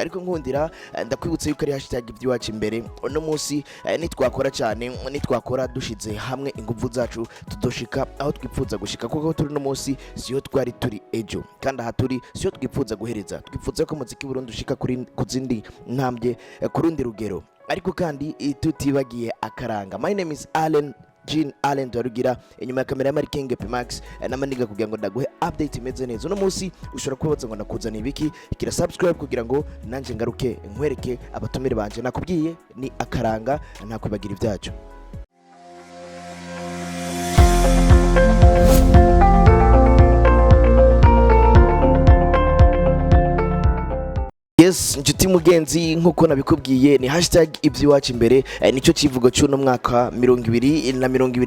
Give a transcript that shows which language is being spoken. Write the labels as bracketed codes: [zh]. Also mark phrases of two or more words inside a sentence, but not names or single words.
[rn] Ariko nkundira ndakwibutsa yuko ari hashtag ivy'iwacu imbere. Uno munsi nitwakora cyane, nitwakora dushize hamwe inguvu zacu tudoshika aho twipfuza gushika, kuko turi no munsi siyo twari turi ejo, kandi aha turi siyo twipfuza guhereza. Twipfuza ko muziki w'u Burundi ushika kuzindi ntambwe, kurundi rugero. Ariko kandi tutibagiye akaranga. [en] My name is [rn] Aratuyagira, inyuma ya kamera ya Marking Max namaniga kugira ngo ndaguhe update imeze neza. Uno munsi ushobora kubaza ngo nakuzana ibiki, kira subscribe kugira ngo nanje ngaruke nkwereke abatumire banje. Nakubwiye ni akaranga, ntakwibagira ivyacu. Yes, inshuti mugenzi, nkuko nabikubwiye ni hashtag ivy'iwacu imbere, nico kivugo cy'uno mwaka 2020.